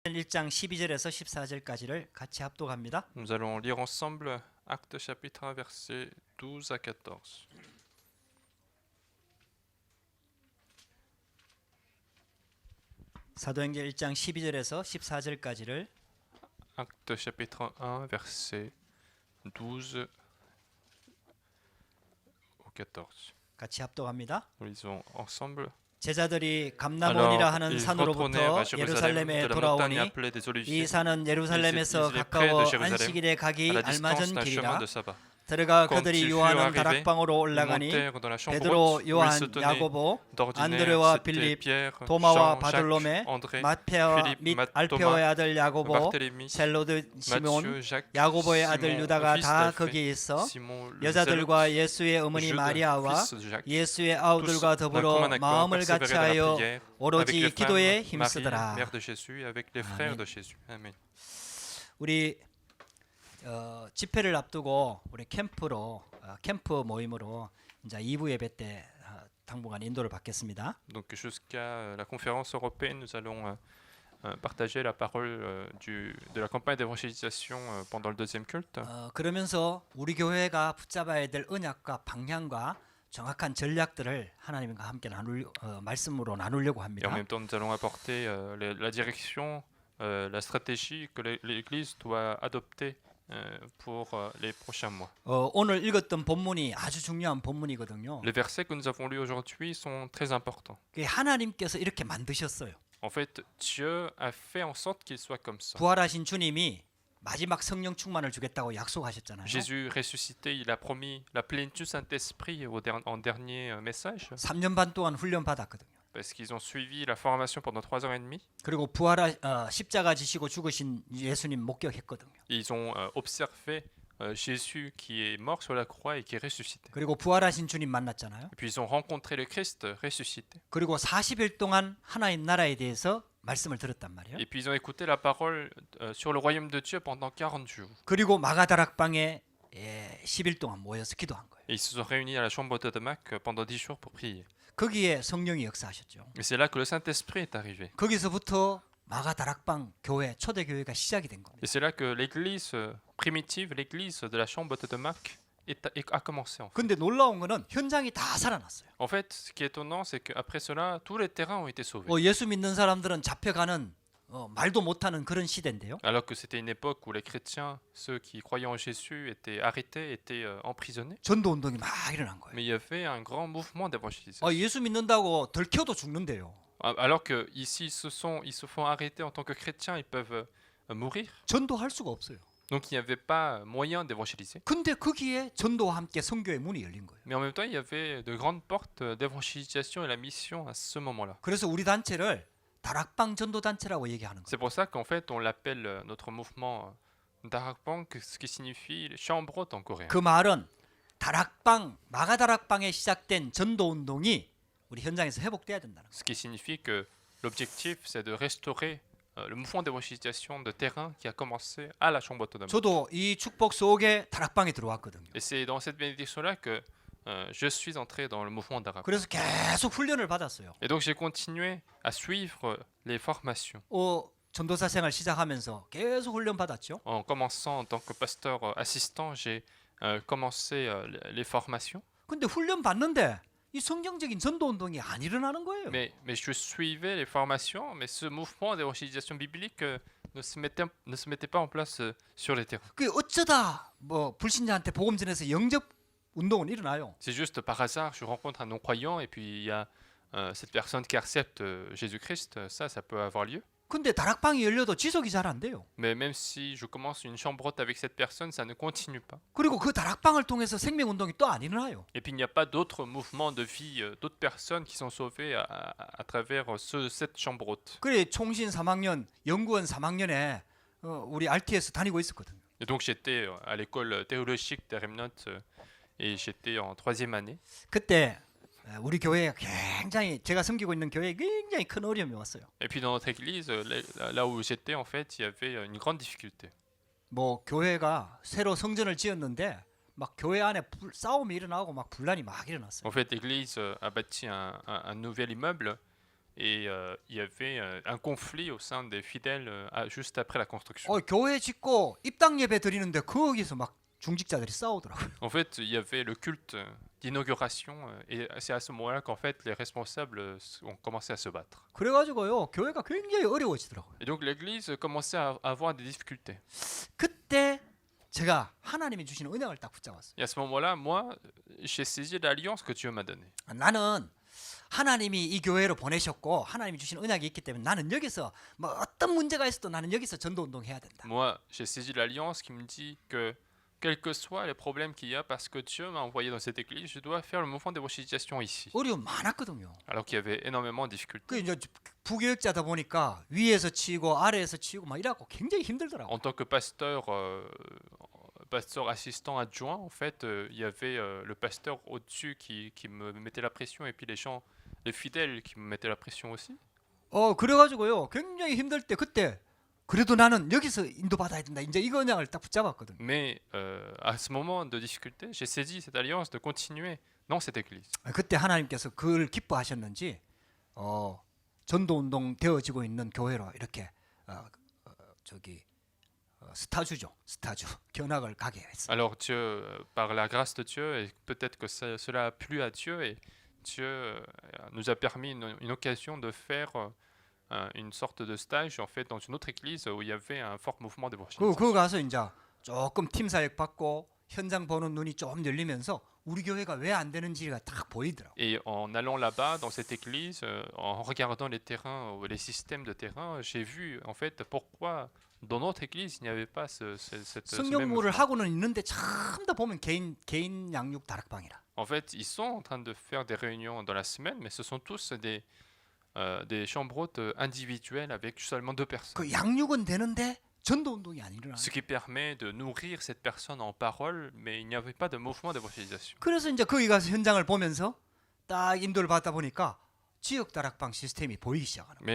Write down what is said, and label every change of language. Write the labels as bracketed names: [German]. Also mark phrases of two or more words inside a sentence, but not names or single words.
[Korean] 1장 12절에서 14절까지를 같이 합독합니다. [French] Nous allons lire ensemble Actes chapitre 1 versets 12 à 14. [Korean] 사도행전 1장 12절에서 14절까지를 [French] Actes chapitre 1 versets 12 au 14. [Korean] 같이 합독합니다. [French] Nous lisons ensemble. [Korean] 제자들이 감람원이라 하는 [French] ils [Korean] 산으로부터 [French] retournèrent à Jérusalem [Korean] 예루살렘에 [French] de la montagne [Korean] 돌아오니 [French] appelée des [Korean] 이 [French] Oliviers, [Korean] 산은 예루살렘에서 [French] ils étaient [Korean] 가까워 [French] près de Jérusalem, [Korean] 안식일에 가기 [French] à la distance [Korean] 알맞은 [French] d'un chemin [Korean] 길이라. [French] de sabbat. [Korean] 들어가 [French] Quand [Korean] 그들이 [French] ils furent [Korean] 요하는 [French] arrivés, [Korean] 다락방으로 [French] ils [Korean] 올라가니 [French] montèrent dans la chambre [Korean] 베드로, [French] haute où ils [Korean] 요한, [French] se tenaient. [Korean] 야고보, [French] D'ordinaire, [Korean] 안드레와 [French] c'était [Korean] 빌립, [French] Pierre, [Korean] 도마와 [French] Jean, [Korean] 바돌로메, [French] Jacques, André, [Korean] 마페와 [French] Philippe, [Korean] 및 [French] Thomas, [Korean] 알페오의 아들 야고보, [French] Barthélemy, [Korean] 셀로드 시몬, [French] Matthieu, Jacques, [Korean] 야고보의 아들 [French] Simon, [Korean] 유다가 [French] fils [Korean] 다 [French] d'Alphée, [Korean] 거기에 있어 [French] Simon le [Korean] 여자들과 예수의 어머니 [French] Jude, [Korean] 마리아와 [French] fils de Jacques, [Korean] 예수의 [French] tous [Korean] 아우들과 [French] d'un [Korean] 더불어 [French] commun accord [Korean] 마음을 [French] persévéraient dans la [Korean] 같이하여 [French] prière avec [Korean] 오로지 [French] les [Korean] 기도에 [French] femmes, Marie, [Korean] 힘쓰더라. [French] mère de Jésus, et avec les frères Amen. de Jésus. Amen. [Korean] 우리 집회를 앞두고 우리 캠프 모임으로 이제 2부 예배 때 당분간 인도를 받겠습니다. [French] Donc jusqu'à la conférence européenne, nous allons partager la parole de la campagne d'évangélisation pendant le deuxième culte. [Korean] 그러면서 우리 교회가 붙잡아야 될 언약과 방향과 정확한 전략들을 하나님과 함께 말씀으로 나누려고 [French] Et en [Korean] 합니다. [French] même temps, nous allons apporter la direction, la stratégie que l'Église doit adopter pour les prochains mois. [Korean] 오늘 읽었던 본문이 아주 중요한 본문이거든요. [French] Les versets que nous avons lus aujourd'hui sont très importants. [Korean] 그게 하나님께서 이렇게 만드셨어요. [French] En fait, Dieu a fait en sorte qu'il soit comme ça. [Korean] 부활하신 주님이 마지막 성령 충만을 주겠다고 약속하셨잖아요. [French] Jésus ressuscité, il a promis la plénitude Saint-Esprit en dernier message, [Korean] 3년 반 동안 훈련 받았거든요. [French] parce qu'ils ont suivi la formation pendant 3 ans et demi. [Korean] 그리고 십자가 지시고 죽으신 예수님 목격했거든요. [French] Et ils ont observé Jésus qui est mort sur la croix et qui est ressuscité. [Korean] 그리고 부활하신 주님 만났잖아요. [French] Et puis ils ont rencontré le Christ ressuscité. [Korean] 그리고 40일 동안 하나님 나라에 대해서 말씀을 들었단 말이에요. [French] Et puis ils ont écouté la parole sur le royaume de Dieu pendant 40 jours. [Korean] 그리고 마가다락방에 10일 동안 모여서 기도한 거예요. [French] Et ils se sont réunis à la chambre de Damas pendant 10 jours pour prier. [Korean] 거기에 성령이 역사하셨죠. [French] Et c'est là que le Saint-Esprit est arrivé. [Korean] 거기서부터 마가다락방 교회 초대교회가 시작이 된 겁니다. [French] Et c'est là que l'église primitive, l'église de la chambre de Damas a commencé. En fait. [Korean] 근데 놀라운 거는 현장이 다 살아났어요. [French] En fait, ce qui est étonnant, c'est qu'après cela, tous les terrains ont été sauvés. [Korean] 예수 믿는 사람들은 잡혀가는 말도 못하는 그런 시대인데요. [French] Alors que c'était une époque où les chrétiens, ceux qui croyaient en Jésus, étaient arrêtés, étaient emprisonnés. [Korean] 전도 운동이 막 일어난 거예요. [French] Mais il y avait un grand mouvement d'évangélisation. [Korean] 예수 믿는다고 들켜도 죽는데요. [French] Alors que ici, ils se font arrêter en tant que chrétiens, ils peuvent mourir. [Korean] 전도할 수가 없어요. [French] Donc il n'y avait pas moyen d'évangéliser. [Korean] 근데 거기에 전도와 함께 선교의 문이 열린 거예요. [French] Mais en même temps, il y avait de grandes portes d'évangélisation et la mission à ce moment-là. [Korean] 그래서 우리 단체를 다락방 전도 단체라고 얘기하는 거예요. [French] C'est pour ça qu'en fait, on l'appelle notre mouvement Darakbang, ce qui signifie chambre haute en coréen. [Korean] 그 말은 다락방, 마가다락방에 시작된 전도 운동이 우리 현장에서 회복돼야 된다는 거예요. [French] Ce qui signifie que l'objectif, c'est de restaurer le mouvement d'évangélisation de terrain qui a commencé à la chambre haute de Damas. [Korean] 저도 이 축복 속에 다락방에 들어왔거든요. [French] Et c'est dans cette bénédiction-là que je suis entré dans le mouvement d'Arab. [Korean] 그래서 계속 훈련을 받았어요. [French] Et donc j'ai continué à suivre les formations. [Korean] 전도사 생활 시작하면서 계속 훈련 받았죠. [French] En commençant en tant que pasteur assistant, j'ai commencé les formations. [Korean] 근데 훈련 받는데 이 성경적인 전도 운동이 안 일어나는 거예요. [French] Mais je suivais les formations, mais ce mouvement d'évangélisation biblique ne se mettait pas en place sur les terrains. [Korean] 그 어쩌다 불신자한테 복음 전해서 영접 운동은 일어나요. [French] C'est juste par hasard, je rencontre un non-croyant et puis il y a cette personne qui accepte Jésus-Christ, ça peut avoir lieu. [Korean] 근데 다락방이 열려도 지속이 잘 안 돼요. [French] Mais même si je commence une chambre haute avec cette personne, ça ne continue pas. [Korean] 그리고 그 다락방을 통해서 생명 운동이 또 안 일어나요. [French] Et puis il n'y a pas d'autres mouvements de vie, d'autres personnes qui sont sauvées à travers cette chambre haute. [Korean] 그래 총신 3학년, 연구원 3학년에 우리 RTS 다니고 있었거든요. [French] Et donc j'étais à l'école théologique des Remnants et j'étais en 3e année. [Korean] 그때 우리 교회에 굉장히 제가 섬기고 있는 교회에 굉장히 큰 어려움이 왔어요. [French] Et puis dans notre église, là où j'étais en fait, il y avait une grande difficulté. [Korean] 교회가 새로 성전을 지었는데 막 교회 안에 싸움이 일어나고 막 분란이 막 일어났어요. [French] En fait, l'église a bâti un nouvel immeuble et il y avait un conflit au sein des fidèles juste après la construction. [Korean] 교회 짓고 입당 예배 드리는데 거기서 막 중직자들이 싸우더라고요. [French] En fait, il y avait le culte d'inauguration et c'est à ce moment-là qu'en fait les responsables ont commencé à se battre. [Korean] 그래가지고요 교회가 굉장히 어려워지더라고요. [French] Et donc l'église commençait à avoir des difficultés. [Korean] 그때 제가 하나님이 주시는 은혜를 딱 붙잡았어요. [French] Et à ce moment-là, moi, j'ai saisi l'alliance que Dieu m'a donnée. [Korean] 나는 하나님이 이 교회로 보내셨고 하나님이 주신 언약이 있기 때문에 나는 여기서 뭐 어떤 문제가 있어도 나는 여기서 전도 운동 해야 된다. [French] Moi, j'ai saisi l'alliance qui me dit que quels que soient les problèmes qu'il y a, parce que Dieu m'a envoyé dans cette église, je dois faire le mouvement d'évangélisation ici. [Korean] 어려움 많았거든요. [French] Alors qu'il y avait énormément de [Korean] 그 [French] difficultés. [Korean] 이제 부교육자다 보니까 위에서 치고 아래에서 치고 막 이래갖고 굉장히 힘들더라고. [French] En tant que pasteur, pasteur assistant adjoint, en fait, il y avait le pasteur au-dessus qui me mettait la pression et puis les gens, les fidèles qui me mettaient la pression aussi. [Korean] 그래가지고요 굉장히 힘들 때 그때 그래도 나는 여기서 인도받아야 된다. 이제 이거 언약을 딱 붙잡았거든. [French] Mais à ce moment de difficulté, j'ai saisi cette alliance de continuer dans cette église. [Korean] 그때 하나님께서 그걸 기뻐하셨는지 전도 운동 되어지고 있는 교회로 이렇게 스타주죠. 스타주 견학을 가게 했어요. [French] Alors Dieu, par la grâce de Dieu, et peut-être que cela a plu à Dieu, et Dieu nous a permis une occasion de faire une sorte de stage en fait dans une autre église où il y avait un fort mouvement d'évangélisation. [Korean] 그거 가서 이제 조금 팀 사역 받고 현장 보는 눈이 좀 열리면서 우리 교회가 왜 안 되는지가 딱 보이더라고. [French] Et en allant là-bas dans cette église, en regardant les terrains, les systèmes de terrain, j'ai vu en fait pourquoi dans notre église il n'y avait pas ce même [Korean] 성경무를 [French] mouvement. [Korean] 하고는 있는데 참 다 보면 개인 양육 다락방이라. [French] En fait, ils sont en train de faire des réunions dans la semaine, mais ce sont tous des chambres hautes individuelles avec seulement 2 personnes. [Korean] 그 양육은 되는데 전도 운동이 안 일어나. [French] Ce qui permet de nourrir cette personne en parole, mais il n'y avait pas de mouvement d'évangélisation. [Korean] 그래서 이제 거기 가서 현장을 보면서 딱 인도를 받다 보니까 지역 다락방 시스템이 보이기 시작하는 거예요.